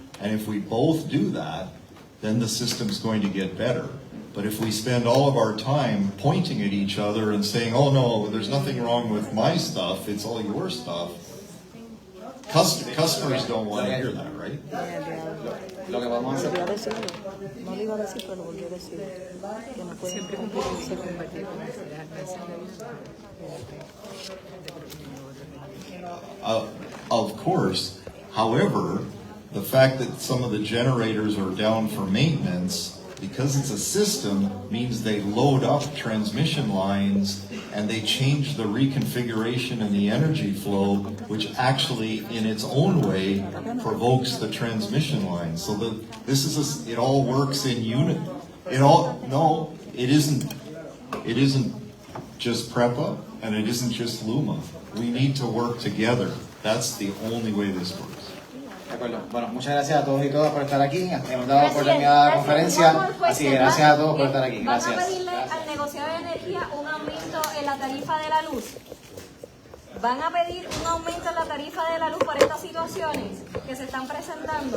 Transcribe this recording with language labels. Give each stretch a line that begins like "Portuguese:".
English: And if we both do that, then the system's going to get better. But if we spend all of our time pointing at each other and saying, oh no, there's nothing wrong with my stuff, it's all your stuff, customers don't want to hear that, right?
Spanish: Lo que vamos a hacer. No le iba a decir, pero volvió a decir que no pueden
English: Of course, however, the fact that some of the generators are down for maintenance, because it's a system, means they load up transmission lines and they change the reconfiguration and the energy flow, which actually, in its own way, provokes the transmission line. So that it all works in unit. It isn't just PREPA, and it isn't just LUMA. We need to work together. That's the only way this works.
Spanish: De acuerdo. Bueno, muchas gracias a todos y todas por estar aquí. Hemos dado por terminada la conferencia, así que gracias a todos por estar aquí. ¿Van a Gracias. pedirle al negociado de energía un aumento en la tarifa de la luz? ¿Van a pedir un aumento en la tarifa de la luz por estas situaciones que se están presentando?